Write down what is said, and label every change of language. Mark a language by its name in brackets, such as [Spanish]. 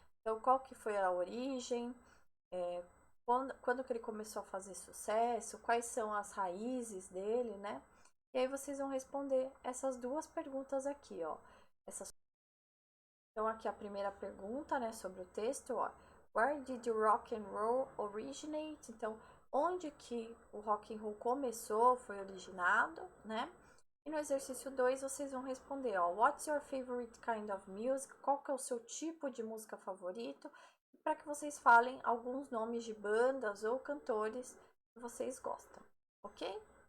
[Portuguese] Então, qual que foi a origem, quando que ele começou a fazer sucesso, quais são as raízes dele, né? E aí vocês vão responder essas duas perguntas aqui, ó. Então, aqui a primeira pergunta, né, sobre o texto, ó. [English] Where did rock and roll originate? [Portuguese] Então, onde que o rock and roll começou, foi originado, né? E no exercício 2 vocês vão responder, ó, [English] what's your favorite kind of music? [Portuguese] Qual que é o seu tipo de música favorito? Para que vocês falem alguns nomes de bandas ou cantores que vocês gostam, ok?